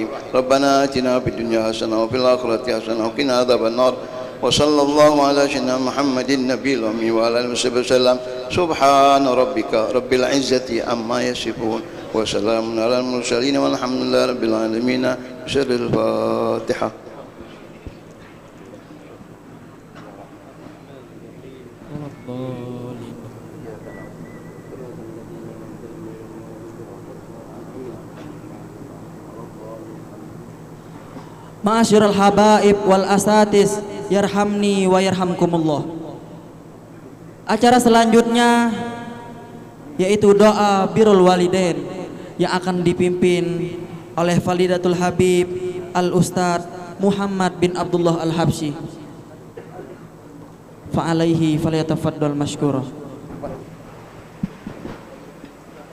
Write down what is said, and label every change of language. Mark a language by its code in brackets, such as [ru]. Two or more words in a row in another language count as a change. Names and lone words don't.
[ar] ربنا آتنا في الدنيا حسنة وفي الآخرة حسنة وقنا عذاب النار. وصلى الله على سيدنا محمد النبي الأمي وعلى آله وصحبه وسلم. سبحان ربك رب العزة عما يصفون وسلام على المرسلين والحمد لله رب العالمين. سر الفاتحة. معاشر الحبائب والأساتيذ يرحمني ويرحمكم الله. [id] Acara selanjutnya yaitu doa birrul walidain yang akan dipimpin oleh Fadilatul Habib Al Ustadz Muhammad bin Abdullah Al Habsyi. [ar] فعليه فليتفضل مشكورا.